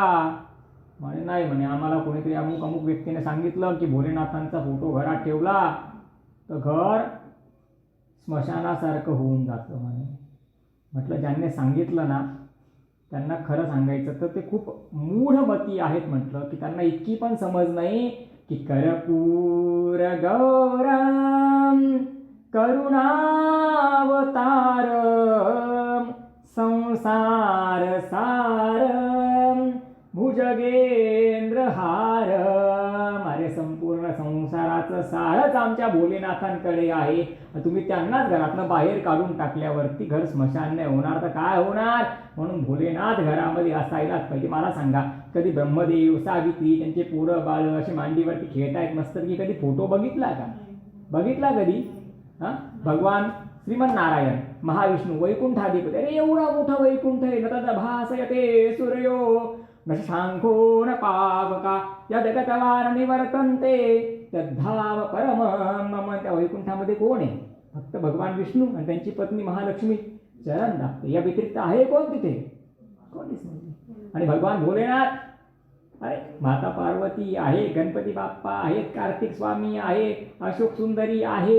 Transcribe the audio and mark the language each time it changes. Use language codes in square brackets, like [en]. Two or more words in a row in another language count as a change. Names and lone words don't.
[mr] म्हणे नाही, म्हणे आम्हाला कोणीतरी अमुक अमुक व्यक्तीने सांगितलं की भोलेनाथांचा फोटो घरात ठेवला तर घर स्मशानासारखं होऊन जातं म्हणे. म्हटलं ज्यांनी सांगितलं ना त्यांना खरं सांगायचं तर ते खूप मूढमती आहेत. म्हटलं की त्यांना इतकी पण समज नाही की [sa] कर्पूर गौरम करुणावतारम संसार सारम भुजगेंद्र हारम. [mr] अरे संपूर्ण संसाराचं सारच आमच्या भोलेनाथांकडे आहे. तुम्ही त्यांनाच घरातनं बाहेर काढून टाकल्यावरती घर स्मशान नाही होणार तर काय होणार? म्हणून भोलेनाथ घरामध्ये असायलाच पाहिजे. मला सांगा, कधी ब्रह्मदेव, सावित्री, त्यांचे पोरं बाळ अशी मांडीवरती खेळतायत मस्त की कधी फोटो बघितला का? बघितला कधी? भगवान श्रीमन नारायण महाविष्णू वैकुंठाधिपती, अरे एवढा मोठा वैकुंठ आहे, [sa] न भासयते सूर्यो न शशांको न पावका यद्गतवान निवर्तन्ते तद्धाव परमं मम. [mr] त्या वैकुंठामध्ये कोण आहे? फक्त भगवान विष्णू आणि त्यांची पत्नी महालक्ष्मी चरण दाबते. या व्यतिरिक्त आहे कोण तिथे? कोणीच नाही. आणि भगवान भोलेनाथ, अरे माता पार्वती आहे, गणपती बाप्पा आहेत, कार्तिक स्वामी आहे, अशोक सुंदरी आहे.